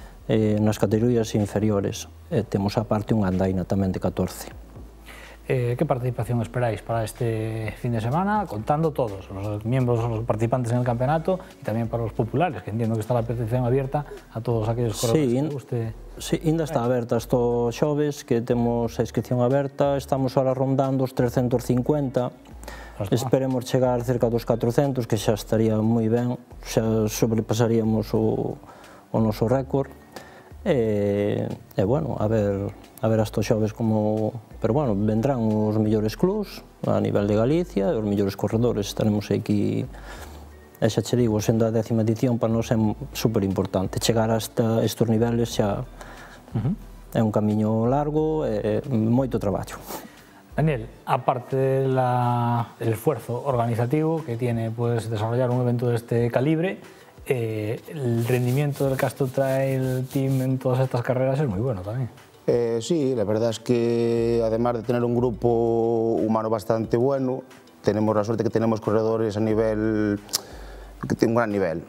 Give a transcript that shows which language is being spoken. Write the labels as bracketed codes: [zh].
[gl] Nas categorías inferiores, temos aparte unha andaina tamén de 14. [es] ¿Qué participación esperáis para este fin de semana? Contando todos, los miembros, los participantes en el campeonato y también para los populares, que entiendo que está la petición abierta a todos aquellos corredores que guste. [gl] Sí, ainda está aberta hasta o xoves, que temos a inscripción aberta, estamos ahora rondando os 350, esperemos chegar cerca dos 400, que xa estaría moi ben, xa sobrepasaríamos o noso récord. E bueno, a ver hasta o xoves como... Pero bueno, vendrán os mellores clubs a nivel de Galicia, os mellores corredores estaremos aquí. E xa che digo, sendo a 10ª edición, para nós é super importante. Chegar hasta estes niveles xa é un camiño largo e moito traballo. [es] Daniel, aparte del esfuerzo organizativo que tiene pues, desarrollar un evento de este calibre, el rendimiento del Casto Trail Team en todas estas carreras es muy bueno también. Sí, la verdad es que además de tener un grupo humano bastante bueno, tenemos la suerte que tenemos corredores a nivel, que tienen un gran nivel.